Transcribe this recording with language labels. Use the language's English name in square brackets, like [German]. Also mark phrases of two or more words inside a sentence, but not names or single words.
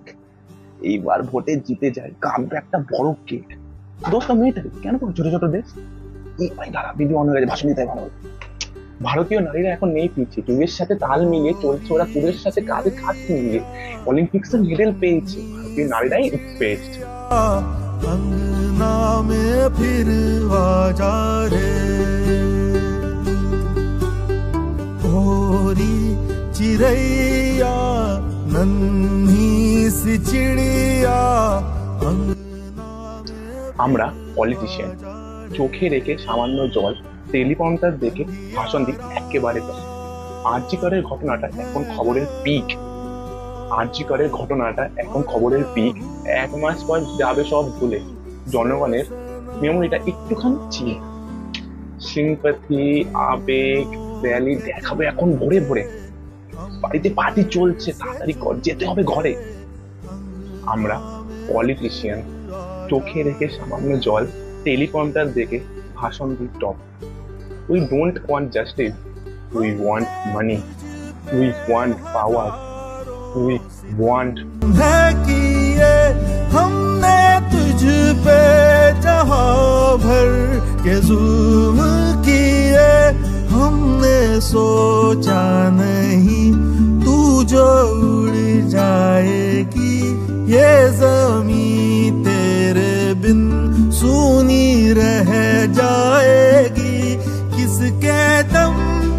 [Bangla] এইবার ভোটে জিতে যায়, কাটবে একটা বড় কেক। দোষটা মেয়েটাকে কেন করে ছোট ছোট দেশ? এই ভাই দাঁড়া, দিদি অন্য গেছে, ভাষণ দিতে হয় ভালো। ভারতীয় নারীরা এখন নেই পিছিয়ে, যুগের সাথে তাল মিলিয়ে চলছে, ওরা পুরের সাথে কাঁধে কাঁধ মিলিয়ে অলিম্পিক্সের মেডেল পেয়েছে। ভারতীয় নারীরাই বেস্ট। [Hindi] अंगना में फिर आजा रे भोरी चिड़ैया नन्ही सी चिड़िया [Bangla] আমরা পলিটিশিয়ান, চোখে রেখে সামান্য জল, টেলিপ্রম্পটার দেখে ভাষণ দিই একেবারে তো। আরজি করের ঘটনাটা এখন খবরের পিক। আরজি করের ঘটনাটা এখন খবরের পিক। 1 মাস পর যাবে সব ভুলে, জনগণের মেমোরিটা একটুখানি চিনি। সিম্প্যাথি, আবেগ, র্যালি দেখাবে এখন ভোরে ভোরে। বাড়িতে পার্টি চলছে, তাড়াতাড়ি কর, যেতে হবে ঘরে। আমরা পলিটিশিয়ান, চোখে রেখে সামান্য জল, টেলিপ্রম্পটার দেখে ভাষণ দিই টপ। [English] we don't want justice, we want money, we want power, we want. [Hindi] है किए हमने तुझ पे जहां भर के जुल्म किए हमने सोचा नहीं तू जो उड़ जाएगी ये ज़मीं तेरे बिन सूनी रह जाएगी किसके दम